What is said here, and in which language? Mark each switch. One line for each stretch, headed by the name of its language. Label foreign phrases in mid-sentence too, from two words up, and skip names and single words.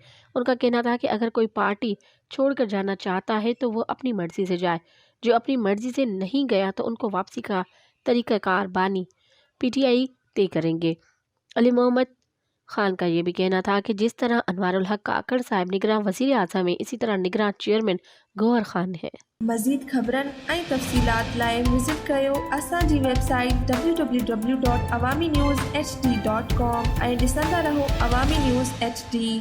Urdu: ان کا کہنا تھا کہ اگر کوئی پارٹی چھوڑ کر جانا چاہتا ہے تو وہ اپنی مرضی سے جائے، جو اپنی مرضی سے نہیں گیا تو ان کو واپسی کا طریقہ کار بانی پی ٹی آئی طے کریں گے۔ علی محمد خان کا یہ بھی کہنا تھا کہ جس طرح انوار الحق کاکڑ صاحب نگراں وزیر اعظم ہیں، اسی طرح نگراں چیئرمین گوہر خان ہے۔
Sindhi: مزید خبرن ऐं तफ़सीलात लाइ विज़िट कयो असांजी वेबसाइट www.awamiNewsHD.com ऐं ॾिसंदा रहो अवामी न्यूज़ HD।